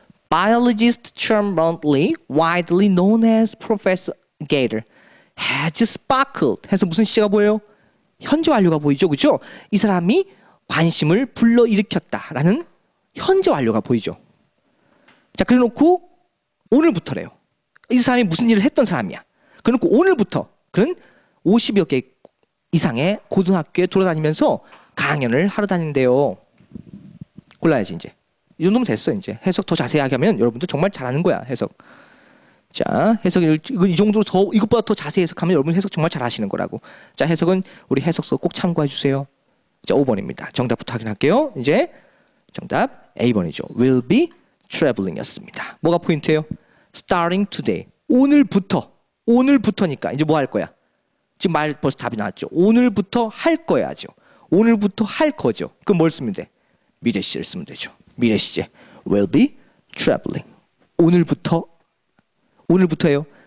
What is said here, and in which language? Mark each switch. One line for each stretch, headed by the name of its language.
English: Biologist Charles Bentley, widely known as Professor Gator, has sparkled.
Korean: 해서 무슨 시제가 보여요? 현재 완료가 보이죠, 그죠? 이 사람이 관심을 불러일으켰다라는 현재 완료가 보이죠. 자, 그래놓고 오늘부터래요. 이 사람이 무슨 일을 했던 사람이야. 그래놓고 오늘부터 그는 50여 개 이상의 고등학교에 돌아다니면서 강연을 하러 다닌대요. 골라야지 이제. 이 정도면 됐어 이제. 해석 더 자세하게 하면 여러분들 정말 잘하는 거야 해석. 자, 해석을 이 정도로 더 이것보다 더 자세히 해석하면 여러분 해석 정말 잘하시는 거라고. 자, 해석은 우리 해석서 꼭 참고해 주세요. 자, 5번입니다. 정답부터 확인할게요. 이제 정답 A번이죠.
English: Will be traveling이었습니다.
Korean: 뭐가 포인트예요?
English: Starting today.
Korean: 오늘부터니까 이제 뭐 할 거야? 지금 말 벌써 답이 나왔죠. 오늘부터 할 거야죠. 오늘부터 할 거죠. 그럼 뭘 쓰면 돼? 미래 시제를 쓰면 되죠. 미래 시제.
English: Will be traveling.
Korean: 오늘부터예요.